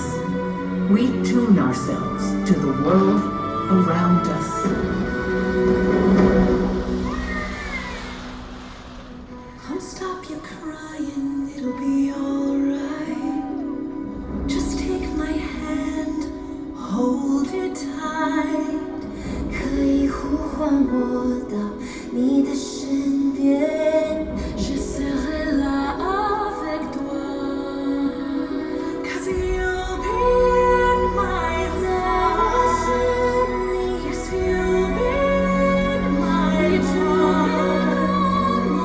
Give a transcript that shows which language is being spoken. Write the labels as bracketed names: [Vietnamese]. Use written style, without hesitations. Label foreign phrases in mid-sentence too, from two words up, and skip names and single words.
[English] We tune ourselves to the world around us. Don't stop your crying, it'll be alright. Just take my hand, hold it tight. [Chinese] 可以呼唤我到你的身边 [French] Je serai là avec toi [English] Cause you'll be in my life. Yes, you'll be in my life.